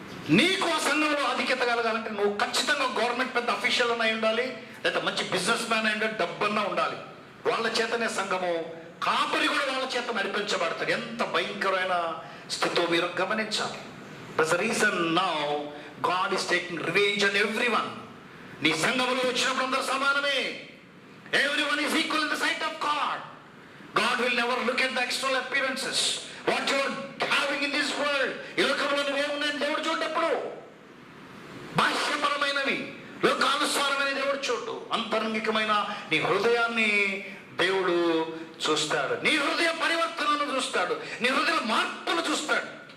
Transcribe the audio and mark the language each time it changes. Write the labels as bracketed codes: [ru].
[te] నీకు ఆ సంఘంలో ఆధిక్యత కలగాలంటే నువ్వు ఖచ్చితంగా గవర్నమెంట్ పెద్ద అఫీషియల్ అయి ఉండాలి, లేదా మంచి బిజినెస్ మ్యాన్ అయి ఉండాలి, డబ్బన్నా ఉండాలి. వాళ్ళ చేతనే సంఘము, కాపరి కూడా వాళ్ళ చేత నడిపించబడతాడు. ఎంత భయంకరమైన స్థితితో మీరు గమనించాలి. [en] That's the reason now God is taking revenge on everyone. [te] నీ సంఘములో వచ్చినప్పుడు అందరూ సమానమే. [en] Everyone is equal in the sight of God. God will never look at the external appearances. What you are having in this world, [te] ఈ లోకంలో నువ్వేమున్నాయని దేవుడు చూడప్పుడు బాహ్యపరమైనవి, లోకానుసారమైన దేవుడు చూడు. అంతరంగికమైన నీ హృదయాన్ని దేవుడు చూస్తాడు. నీ హృదయ పరివర్తనను చూస్తాడు. నీ హృదయ మార్పును చూస్తాడు.